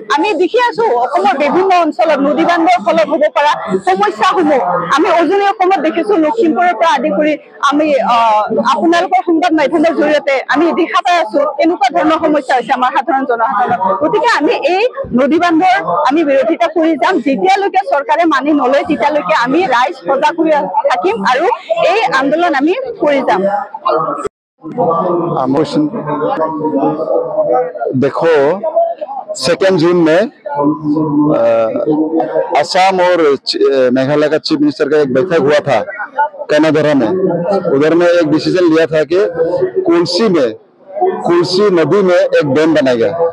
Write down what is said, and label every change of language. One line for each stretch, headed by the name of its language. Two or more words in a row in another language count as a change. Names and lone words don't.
Assamese: আমি দেখি আছো অসমৰ বিভিন্ন অঞ্চলত নদী বান্ধৰ ফলত হ'ব পৰা সমস্যাসমূহ আমি উজনি অসমত দেখিছো, লখিমপুৰৰ পৰা আদি কৰি আমি আপোনালোকৰ সংবাদ মাধ্যমৰ জৰিয়তে আমি দেখা পাই আছো এনেকুৱা ধৰণৰ সমস্যা হৈছে আমাৰ সাধাৰণ জনসাধাৰণৰ। গতিকে আমি এই নদী বান্ধৰ আমি বিৰোধিতা কৰি যাম। যেতিয়ালৈকে চৰকাৰে মানি নলয়, তেতিয়ালৈকে আমি ৰাইজ সজাগ হৈ থাকিম আৰু এই আন্দোলন আমি কৰি যাম।
Hindi: देखो 2 जून में असम और मेघालय का चीफ मिनिस्टर का एक बैठक हुआ था कनाडोरा में। उधर में एक डिसीजन लिया था कि कुल्सी नदी में एक डैम बनाएगा।